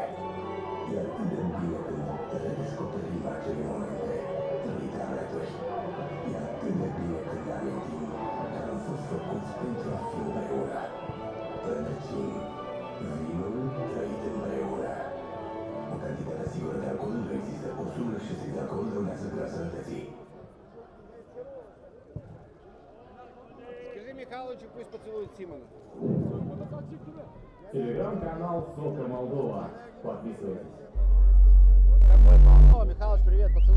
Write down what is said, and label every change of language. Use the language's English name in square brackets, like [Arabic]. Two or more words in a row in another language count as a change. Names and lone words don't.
[Romanian] E atât de bine când redescoperim acele momente trăite alături. E atât de bine când ne amintim că am fost făcuți pentru a fi împreună. Rădăcini, vinul trăit împreună. O cantitate sigură de alcool nu există. Osul și de alcool dăunează grea sănătății. [Russian] Скажи Михайловичу, пусть поцелует Симона. Телеграм-канал Socca Moldova. Подписывайтесь. О, Михайлович, привет, поцелуй.